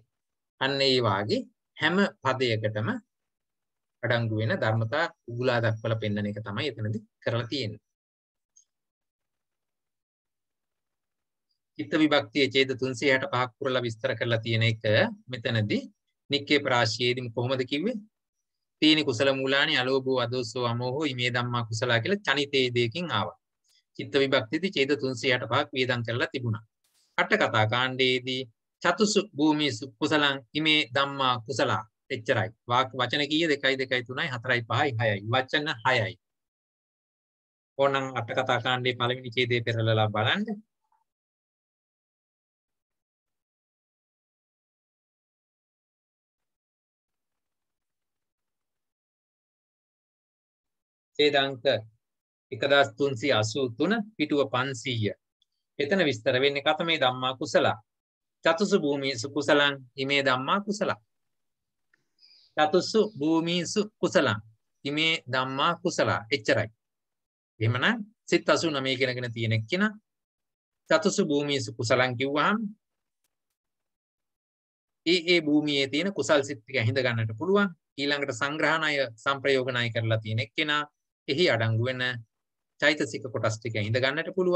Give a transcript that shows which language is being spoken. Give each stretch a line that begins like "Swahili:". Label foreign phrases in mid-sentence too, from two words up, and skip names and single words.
Sinhala: අන්න ඒ වාගේ හැම පදයකටම අඩංගු වෙන ධර්මතා උගුලා දක්වලා පෙන්වන එක තමයි එතනදී කරලා තියෙන්නේ. චිත්ත විභක්තියේ ඡේද 365ක් පුරලා විස්තර කරලා තියෙන එක මෙතනදී නික්කේ ප්‍රාශියේදී කොහොමද කිව්වේ?
Pali: තීනි කුසල මූලානි අලෝභෝ අදෝසෝ අමෝහෝ ඉමේ ධම්මා කුසලා
Sinhala: කියලා චනිතේ දෙකකින් ආවා. චිත්ත විභක්තියේදී ඡේද 365ක් වේදම් කරලා තිබුණා. අට කතා කාණ්ඩයේදී
Pali: චතුසු භූමිසු කුසලං ඉමේ ධම්මා කුසලා එච්චරයි.
Sinhala: වචන කීය 2 2 3 4 5 6යි. වචන 6යි. ඕනනම් අට කතා කාණ්ඩයේ පළවෙනි ඡේදයේ පෙරලලා බලන්න. ඡේදාංක 1383 පිටුව 500. එතන විස්තර වෙන්නේ
Pali: කතමේ ධම්මා කුසලා. චතුසු භූමිසු කුසලං ඉමේ ධම්මා කුසලා. චතුසු භූමිසු කුසලං ඉමේ ධම්මා කුසලා එච්චරයි.
Sinhala: එහෙමනම් සිත් 89 කියලාගෙන තියෙන කෙනා
Pali: චතුසු භූමිසු කුසලං
Sinhala: කිව්වහම ඒ භූමියේ තියෙන කුසල් සිත් ටික හිඳ ගන්නට පුළුවන්. ඊළඟට සංග්‍රහණය සංප්‍රයෝගණය කරලා තියෙන කෙනා එහි අඩංගු වෙන චෛතසික කොටස් ටික හිඳ ගන්නට පුළුවන්.